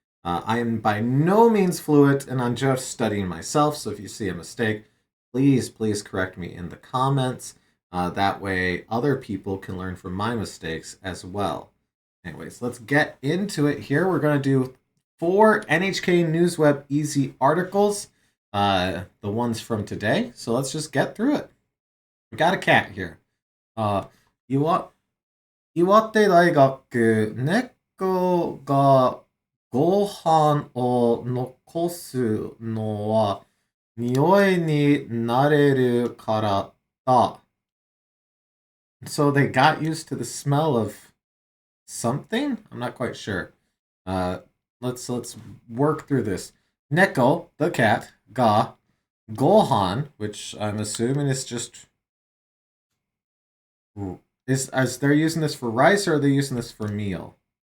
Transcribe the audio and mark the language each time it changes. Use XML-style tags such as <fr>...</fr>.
<en>I am by no means fluent and I'm just studying myself, so if you see a mistake, please correct me in the comments. That way other people can learn from my mistakes as well. Anyways, let's get into it here. We're going to do 4 NHK Newsweb Easy articles. The ones from today. So let's just get through it. We got a cat here.</en> <ja>Uh, 岩、岩手大学、猫がご飯を残すのは匂いに慣れるからだ.</ja> <en>So they got used to the smell of something? I'm not quite sure. Uh, let's work through this. Neko, the cat, ga, gohan, which I'm assuming is just is they're using this for rice or are they using this for meal?</en>